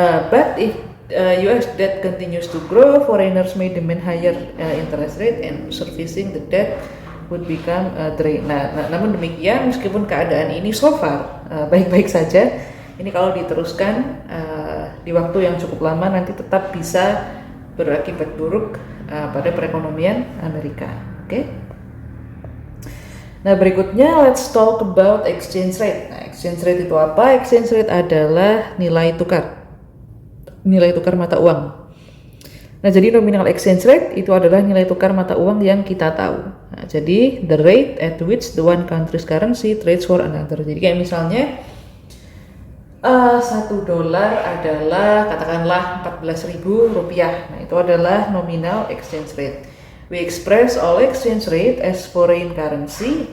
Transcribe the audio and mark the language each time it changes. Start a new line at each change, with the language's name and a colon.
English: But if US debt continues to grow, foreigners may demand higher interest rate and servicing the debt would become drain.
Indonesian: Nah, namun demikian meskipun keadaan ini
English: so far
Indonesian: baik-baik saja, ini kalau diteruskan di waktu yang cukup lama nanti tetap bisa berakibat buruk pada perekonomian Amerika. Oke. Nah, berikutnya
English: let's talk about exchange rate.
Indonesian: Nah, exchange rate itu apa? Exchange rate adalah nilai tukar mata uang. Nah, jadi nominal exchange rate itu adalah nilai tukar mata uang yang kita tahu. Nah, jadi
English: the rate at which the one country's currency trades for another.
Indonesian: Jadi kayak misalnya $1 adalah katakanlah 14.000 rupiah. Nah, itu adalah nominal exchange rate.
English: We express all exchange rate as foreign currency.